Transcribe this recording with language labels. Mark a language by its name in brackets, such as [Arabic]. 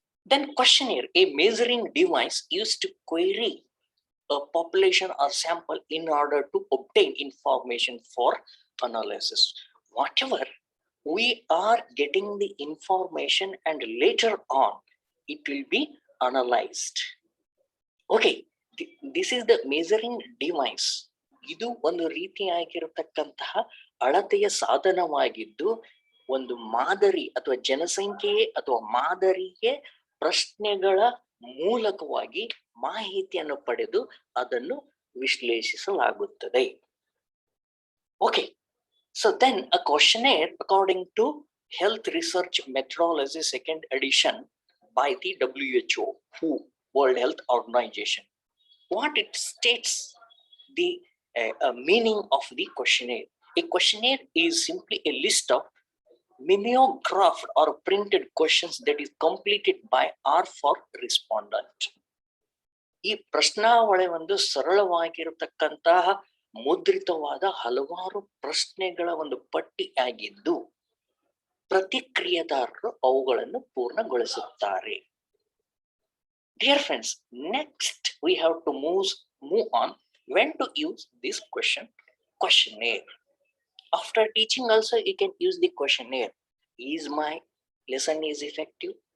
[English] Then questionnaire, a measuring device used to query a population or sample in order to obtain information for analysis. Whatever we are getting the information and later on it will be analyzed. Okay, this is the measuring device. [Kannada] ಇದು ಒಂದು ರೀತಿಯಾಗಿರತಕ್ಕಂತಹ ಅಳತೆಯ ಸಾಧನವಾಗಿದ್ದು, ಒಂದು ಮಾದರಿ ಅಥವಾ ಜನಸಂಖ್ಯೆ ಅಥವಾ ಮಾದರಿಗೆ ಪ್ರಶ್ನೆಗಳ ಮೂಲಕವಾಗಿ ಮಾಹಿತಿಯನ್ನು ಪಡೆದು ಅದನ್ನು ವಿಶ್ಲೇಷಿಸಲಾಗುತ್ತದೆ. [English] Okay, so then a questionnaire, according to Health Research Methodology 2nd edition by the WHO, World Health Organization, what it states the meaning of the questionnaire. A questionnaire is simply a list of mimeographed or printed questions that is completed by or for respondent. [Kannada] ಈ ಪ್ರಶ್ನಾವಳಿ ಒಂದು ಸರಳವಾಗಿರತಕ್ಕಂತಹ ಮುದ್ರಿತವಾದ ಹಲವಾರು ಪ್ರಶ್ನೆಗಳ ಒಂದು ಪಟ್ಟಿ ಆಗಿದ್ದು ಪ್ರತಿಕ್ರಿಯೆದಾರರು ಅವುಗಳನ್ನು ಪೂರ್ಣಗೊಳಿಸುತ್ತಾರೆ. [English] Dear friends, next we have to move on when to use this questionnaire. After teaching also you can use the questionnaire. Is my lesson is effective?